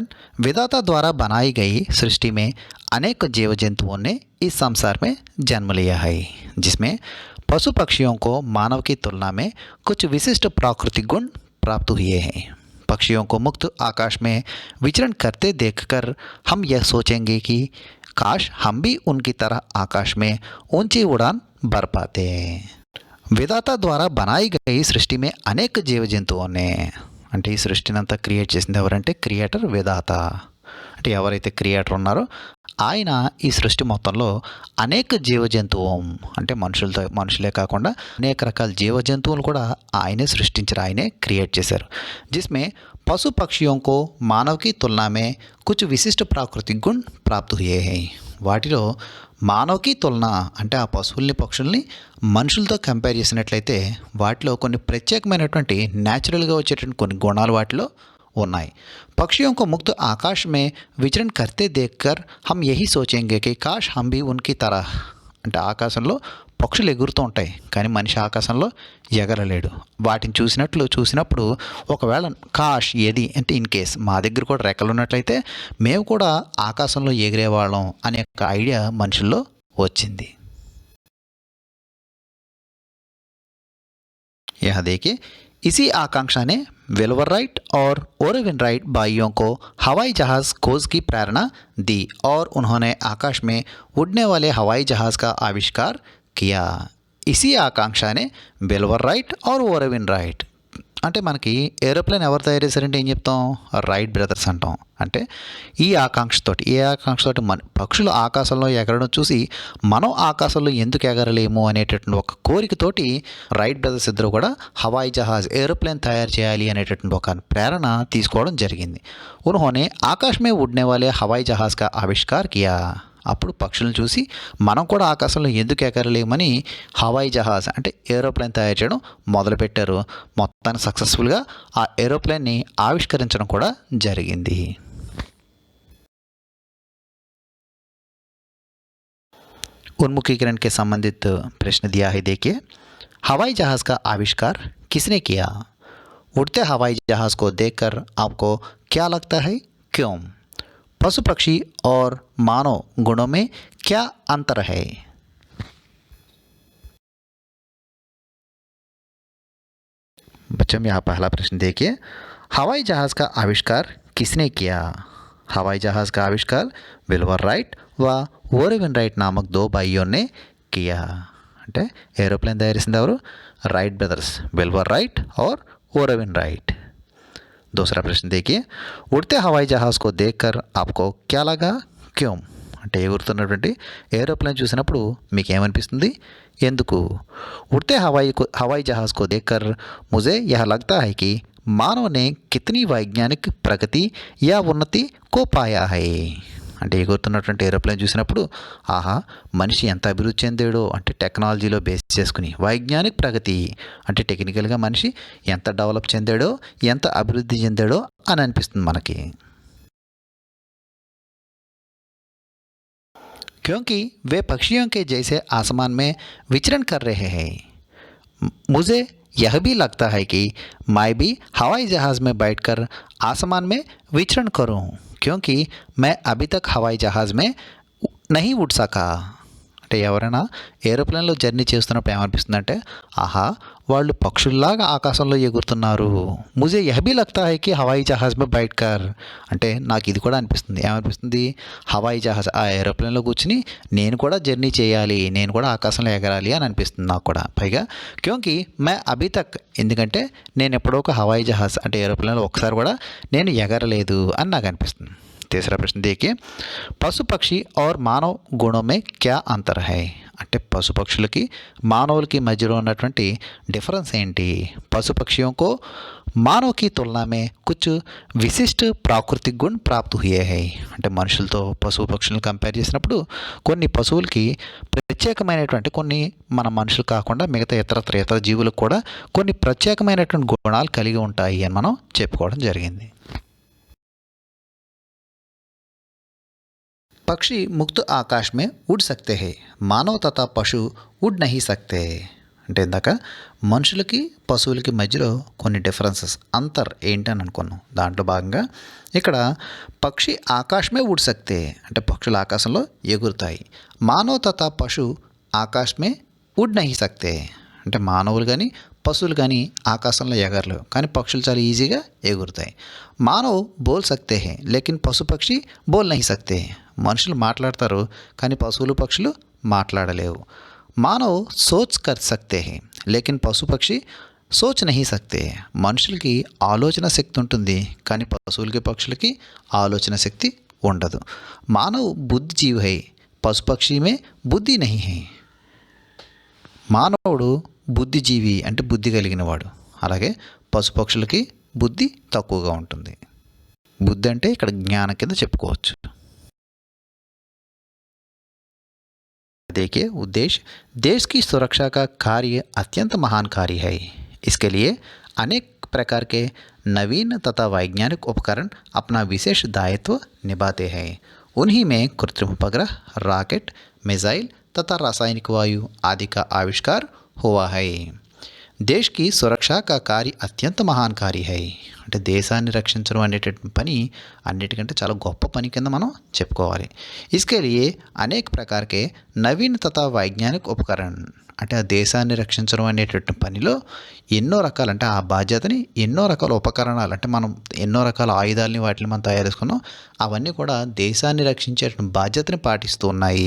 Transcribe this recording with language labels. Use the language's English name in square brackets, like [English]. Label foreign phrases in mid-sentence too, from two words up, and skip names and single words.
[Hindi] विधाता द्वारा बनाई गई सृष्टि में अनेक जीव जंतुओं ने इस संसार में जन्म लिया है, जिसमें पशु पक्षियों को मानव की तुलना में कुछ विशिष्ट प्राकृतिक गुण प्राप्त हुए हैं। पक्षियों को मुक्त आकाश में विचरण करते देखकर हम यह सोचेंगे कि काश हम भी उनकी तरह आकाश में ऊंची उड़ान भर पाते हैं। विधाता द्वारा बनाई गई सृष्टि में अनेक जीव जंతువుओं ने [Telugu] అంటే ఈ సృష్టిని అంతా క్రియేట్ చేసింది ఎవరంటే క్రియేటర్ విధాత. అంటే ఎవరైతే క్రియేటర్ ఉన్నారో ఆయన ఈ సృష్టి మొత్తంలో అనేక జీవ జంతువు అంటే మనుషులే కాకుండా అనేక రకాల జీవ జంతువులు కూడా ఆయనే సృష్టించారు, ఆయనే క్రియేట్ చేశారు. [Hindi] जिसमें पशु पक्षियों को मानव की तुलना में कुछ विशिष्ट प्राकृतिक गुण प्राप्त हुए हैं. [Telugu] వాటిలో మానవకి తులన అంటే ఆ పశువుల్ని పక్షుల్ని మనుషులతో కంపేర్ చేసినట్లయితే వాటిలో కొన్ని ప్రత్యేకమైనటువంటి న్యాచురల్గా వచ్చేటువంటి కొన్ని గుణాలు వాటిలో ఉన్నాయి. [Hindi] पक्षियों को मुक्त आकाश में विचरण करते देखकर हम यही सोचेंगे कि काश हम भी उनकी तरह [Telugu] అంటే ఆకాశంలో పక్షులు ఎగురుతూ ఉంటాయి కానీ మనిషి ఆకాశంలో ఎగరలేడు. వాటిని చూసినప్పుడు ఒకవేళ కాష్ ఏది అంటే ఇన్ కేస్ మా దగ్గర కూడా రెక్కలు ఉన్నట్లయితే మేము కూడా ఆకాశంలో ఎగిరేవాళ్ళం అనే ఒక ఐడియా మనుషుల్లో వచ్చింది. [Hindi] यहाँ देखिए, इसी आकांक्षा ने विल्बर राइट और ओरविन राइट भाइयों को हवाई जहाज़ खोज की प्रेरणा दी और उन्होंने आकाश में उड़ने वाले हवाई जहाज़ का आविष्कार किया. इसी आकांक्षा ने विल्बर राइट और ओरविन राइट [Telugu] అంటే మనకి ఏరోప్లేన్ ఎవరు తయారు చేశారంటే ఏం చెప్తాం? రైట్ బ్రదర్స్ అంటాం. అంటే ఏ ఆకాంక్షతోటి పక్షులు ఆకాశంలో ఎగరడం చూసి మనం ఆకాశంలో ఎందుకు ఎగరలేము అనేటటువంటి ఒక కోరికతోటి రైట్ బ్రదర్స్ ఇద్దరు కూడా [Hindi] हवाई जहाज़ [Telugu] ఏరోప్లేన్ తయారు చేయాలి అనేటటువంటి ఒక ప్రేరణ తీసుకోవడం జరిగింది. [Hindi] उन्होंने आकाश में उड़ने वाले हवाई जहाज़ का आविष्कार किया. [Telugu] అప్పుడు పక్షులను చూసి మనం కూడా ఆకాశంలో ఎందుకు ఎగరలేమని [Hindi] हवाई जहाज़ [Telugu] అంటే ఏరోప్లేన్ తయారు చేయడం మొదలుపెట్టారు. మొత్తాన్ని సక్సెస్ఫుల్గా ఆ ఏరోప్లేన్ని ఆవిష్కరించడం కూడా జరిగింది. [Hindi] उन्मुखीकरण के संबंधित प्रश्न दिया है, देखिए. हवाई जहाज़ का आविष्कार किसने किया? उड़ते हवाई जहाज़ को देखकर आपको क्या लगता है, क्यों? पशु पक्षी और मानव गुणों में क्या अंतर है? बच्चों यहाँ पहला प्रश्न देखिए. हवाई जहाज़ का आविष्कार किसने किया? हवाई जहाज़ का आविष्कार विल्बर राइट व ओरविन राइट नामक दो भाइयों ने किया. [Telugu] అంటే ఏరోప్లేన్ తయారు చేసింది ఎవరు? [Hindi] राइट ब्रदर्स विल्बर राइट और ओरविन राइट. दूसरा प्रश्न देखिए. उड़ते हवाई जहाज़ को देखकर आपको क्या लगा, क्यों? [Telugu] అంటే ఎగురుతున్నటువంటి ఏరోప్లేన్ చూసినప్పుడు మీకు ఏమనిపిస్తుంది, ఎందుకు? [Hindi] उड़ते हवाई जहाज़ को देखकर मुझे यह लगता है कि मानव ने कितनी वैज्ञानिक प्रगति या उन्नति को पाया है. [Telugu] అంటే ఎగురుతున్నటువంటి ఏరోప్లేన్ చూసినప్పుడు ఆహా మనిషి ఎంత అభివృద్ధి చెందాడో అంటే టెక్నాలజీలో బేస్ చేసుకుని వైజ్ఞానిక ప్రగతి అంటే టెక్నికల్గా మనిషి ఎంత డెవలప్ చెందాడో ఎంత అభివృద్ధి చెందాడో అని అనిపిస్తుంది మనకి. [Hindi] क्योंकि वे पक्षियों के जैसे आसमान में विचरण कर रहे हैं. मुझे यह भी लगता है कि मैं भी हवाई जहाज़ में बैठकर आसमान में विचरण करूं, क्योंकि मैं अभी तक हवाई जहाज़ में नहीं उड़ सका. [Telugu] అంటే ఎవరైనా ఏరోప్లేన్లో జర్నీ చేస్తున్నప్పుడు ఏమనిపిస్తుందంటే, ఆహా, వాళ్ళు పక్షుల్లాగా ఆకాశంలో ఎగురుతున్నారు, [Hindi] मुझे यह भी लगता है कि हवाई जहाज़ में बैठ कर, [Telugu] అంటే నాకు ఇది కూడా అనిపిస్తుంది. ఏమనిపిస్తుంది, [Hindi] हवाई जहाज़ [Telugu] ఆ ఏరోప్లేన్లో కూర్చుని నేను కూడా జర్నీ చేయాలి, నేను కూడా ఆకాశంలో ఎగరాలి అని అనిపిస్తుంది నాకు కూడా. [Hindi] పైగా क्योंकि मैं अभी तक, [Telugu] ఎందుకంటే నేను ఎప్పుడో ఒక [Hindi] हवाई जहाज़ [Telugu] అంటే ఏరోప్లేన్లో ఒకసారి కూడా నేను ఎగరలేదు అని నాకు అనిపిస్తుంది. [Hindi] तीसरा प्रश्न देखिए, पशु पक्षी और मानव गुणों में क्या अंतर है, [Telugu] అంటే పశు పక్షులకి మానవులకి మధ్యలో ఉన్నటువంటి డిఫరెన్స్ ఏంటి. [Hindi] पशु पक्षियों को మానव की तुलना में कुछ विशिष्ट प्राकृतिक गुण प्राप्त हुए हैं, [Telugu] అంటే మనుషులతో పశువు పక్షులను కంపేర్ చేసినప్పుడు కొన్ని పశువులకి ప్రత్యేకమైనటువంటి కొన్ని మన మనుషులు కాకుండా మిగతా ఇతర జీవులకు కూడా కొన్ని ప్రత్యేకమైనటువంటి గుణాలు కలిగి ఉంటాయి అని మనం చెప్పుకోవడం జరిగింది. [Hindi] पक्षी मुक्त आकाश में उड़ सकते हैं, मानव तथा पशु उड़ नहीं सकते, [Telugu] అంటే ఇందాక మనుషులకి పశువులకి మధ్యలో కొన్ని డిఫరెన్సెస్ అంతర్ ఏంటని అనుకున్నాం. దాంట్లో భాగంగా ఇక్కడ [Hindi] पक्षी आकाश में उड़ सकते, [Telugu] అంటే పక్షులు ఆకాశంలో ఎగురుతాయి. [Hindi] मानव तथा पशु आकाश में उड़ नहीं सकते, [Telugu] అంటే మానవులు కానీ పశువులు కానీ ఆకాశంలో ఎగరలేవు, కానీ పక్షులు చాలా ఈజీగా ఎగురుతాయి. [Hindi] मानव बोल सकते हैं लेकिन पशु पक्षी बोल नहीं सकते, [Telugu] మనుషులు మాట్లాడతారు కానీ పశువులు పక్షులు మాట్లాడలేవు. [Hindi] मानव सोच कर सकते हैं लेकिन पशु पक्षी सोच नहीं सकते, [Telugu] మనుషులకి ఆలోచన శక్తి ఉంటుంది కానీ పశువులకి పక్షులకి ఆలోచన శక్తి ఉండదు. [Hindi] मानव बुद्धि जीव है, पशु पक्षी में बुद्धि नहीं है, [Telugu] మానవుడు బుద్ధిజీవి అంటే బుద్ధి కలిగినవాడు, అలాగే పశుపక్షులకి బుద్ధి తక్కువగా ఉంటుంది. బుద్ధి అంటే ఇక్కడ జ్ఞానం కింద చెప్పుకోవచ్చు. [Hindi] देखिए उद्देश्य, देश की सुरक्षा का कार्य अत्यंत महान कार्य है, इसके लिए अनेक प्रकार के नवीन तथा वैज्ञानिक उपकरण अपना विशेष दायित्व निभाते हैं. उन्हीं में कृत्रिम उपग्रह, रॉकेट, मिसाइल तथा रासायनिक वायु आदि का आविष्कार हुआ है. देश की सुरक्षा का कार्य अत्यंत महान कार्य है, [Telugu] అంటే దేశాన్ని రక్షించడం అనేటటువంటి పని అన్నిటికంటే చాలా గొప్ప పని కింద మనం చెప్పుకోవాలి. [Hindi] इसके लिए अनेक प्रकार के नवीन तथा वैज्ञानिक उपकरण, [Telugu] అంటే ఆ దేశాన్ని రక్షించడం అనేటటువంటి పనిలో ఎన్నో రకాలు, అంటే ఆ బాధ్యతని ఎన్నో రకాల ఉపకరణాలు, అంటే మనం ఎన్నో రకాల ఆయుధాలని వాటిని మనం తయారు చేసుకున్నాం, అవన్నీ కూడా దేశాన్ని రక్షించేటువంటి బాధ్యతని పాటిస్తూ ఉన్నాయి.